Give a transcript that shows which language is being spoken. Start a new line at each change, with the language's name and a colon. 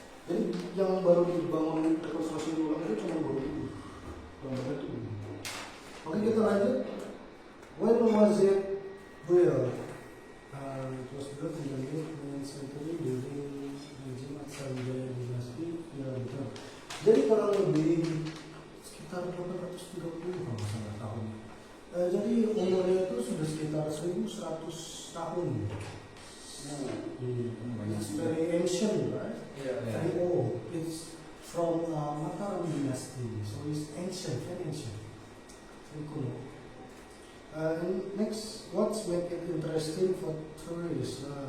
Indonesian: Jadi yang baru dibangun rekonstruksi ulang itu cuma Borobudur. Oke, kita lanjut.
English: When was it built? It was built in the mid-9th century during regime Sanjaya Dynasty.
Indonesian: Ya, betul. Jadi kurang lebih sekitar 830 kalau salah tahun. Jadi umurnya itu sudah sekitar 1100 tahun.
English: It's very ancient, right? Very old. It's from Mataram Dynasty, so it's ancient, very ancient. Very cool. Next, what's make it interesting for tourists?